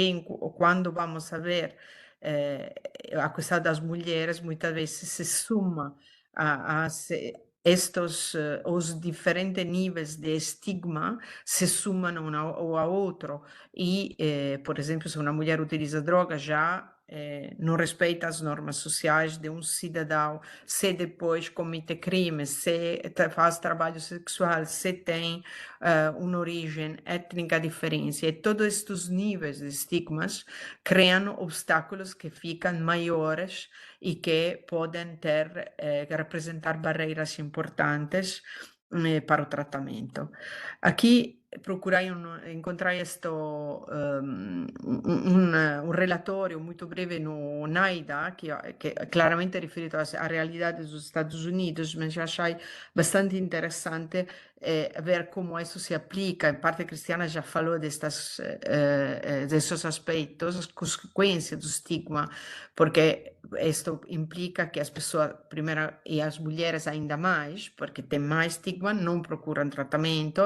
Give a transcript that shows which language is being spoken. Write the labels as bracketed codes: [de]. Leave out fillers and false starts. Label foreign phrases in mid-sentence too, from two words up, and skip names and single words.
[pt] E quando vamos a ver a questão das mulheres muitas vezes se suma a estes os diferentes níveis de estigma se sumam um ao outro e, por exemplo, se uma mulher utiliza droga já não respeita as normas sociais de um cidadão, se depois comete crime, se faz trabalho sexual, se tem uma origem étnica diferente. E todos estes níveis de estigmas criam obstáculos que ficam maiores e que podem representar barreiras importantes para o tratamento. Aqui procurai encontrai [it] un relatorio molto breve [pt] no NAIDA, [it] che è chiaramente riferito a [pt] realidade dos Estados Unidos, mas eu achei bastante interessante ver como isso se aplica. Em parte, Cristiana já falou desses aspectos, as consequências do estigma, porque isso implica que as pessoas, primeiro, e as mulheres ainda mais, porque tem mais estigma, não procuram tratamento.